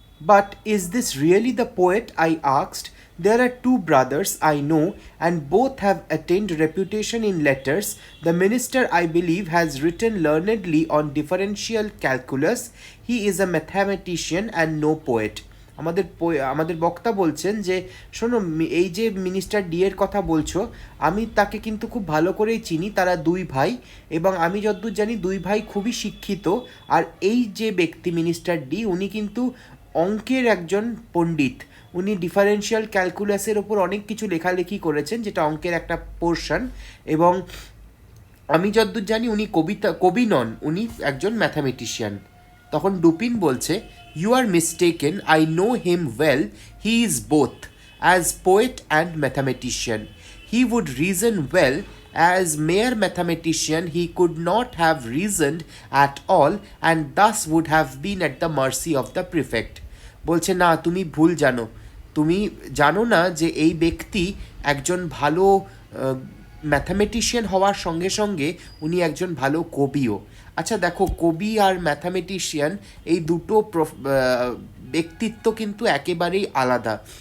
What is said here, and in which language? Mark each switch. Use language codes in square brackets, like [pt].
[en] But is this really the poet? I asked. There are two brothers I know, and both have attained reputation in letters. The minister, I believe, has written learnedly on differential calculus. He is a mathematician and no poet. [bn] আমাদের বক্তা বলছেন যে শোনো, এই যে minister D এর কথা বলছো, আমি তাকে কিন্তু খুব ভালো করেই চিনি। তারা দুই ভাই, এবং আমি যতদূর জানি দুই ভাই খুবই শিক্ষিত। আর এই যে ব্যক্তি মিনিস্টার ডি, উনি কিন্তু অঙ্কের একজন পণ্ডিত। উনি ডিফারেন্সিয়াল ক্যালকুলাসের ওপর অনেক কিছু লেখালেখি করেছেন, যেটা অঙ্কের একটা পোর্শন। এবং আমি যতদূর জানি উনি কবি নন, উনি একজন ম্যাথামেটিশিয়ান। তখন ডুপিন বলছে, [en] You are mistaken, I know him well, he is both, as poet and mathematician. He would reason well. As mere mathematician, he could not have reasoned at all, and thus would have been at the mercy of the prefect. [bn] বলছে না, তুমি ভুল জানো। তুমি জানো না যে এই ব্যক্তি একজন ভালো ম্যাথামেটিশিয়ান হওয়ার সঙ্গে সঙ্গে উনি একজন ভালো কবিও। আচ্ছা দেখো, কবি আর ম্যাথামেটিশিয়ান এই দুটো ব্যক্তিত্ব কিন্তু একেবারেই আলাদা।